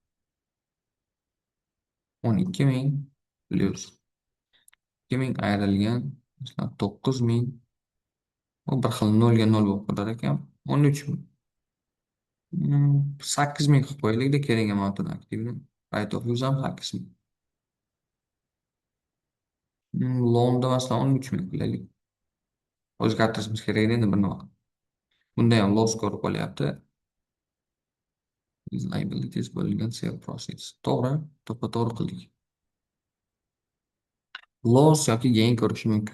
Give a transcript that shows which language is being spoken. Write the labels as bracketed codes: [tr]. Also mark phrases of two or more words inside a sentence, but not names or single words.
[uz] 12 ming plyus 2 ming ayrilgan masalan 9 ming. Bu bir xil nolga nol bo'lib qolar ekan. 13 ming. 8 ming qilib qo'yaylikda keling amountini aktivni. [en] Right of use [uz] ham 8 ming. Loanda masalan 13 ming qilaylik. O'zgartirishimiz kerak edi endi bir nima. Bunda ham loss ko'rib qolyapti. [en] Is liabilities [uz] bo'lgan [en] sale proceeds. [uz] To'g'ri, to'ppa-to'g'ri qildik. Loss yoki gain ko'rishi mumkin.